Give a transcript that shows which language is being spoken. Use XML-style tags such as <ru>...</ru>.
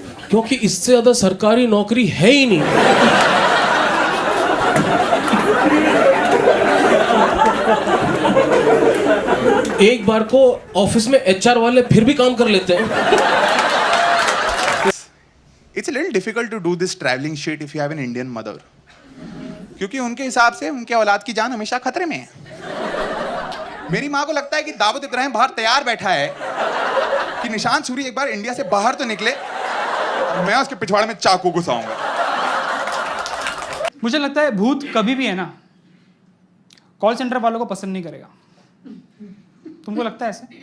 <hi>क्योंकि इससे ज्यादा सरकारी नौकरी है ही नहीं। एक बार को ऑफिस में एचआर वाले फिर भी काम कर लेते हैं।</hi> <en>It's a little difficult to do this traveling shit if you have an Indian mother.</en> <hi>क्योंकि उनके हिसाब से उनके औलाद की जान हमेशा खतरे में है। मेरी माँ को लगता है कि दाऊद इब्राहिम बाहर तैयार बैठा है कि निशांत सूरी एक बार इंडिया से बाहर तो निकले, मैं उसके पिछवाड़े में चाकू घुसाऊंगा। मुझे लगता है भूत कभी भी है ना कॉल सेंटर वालों को पसंद नहीं करेगा। तुमको लगता है ऐसे?</hi>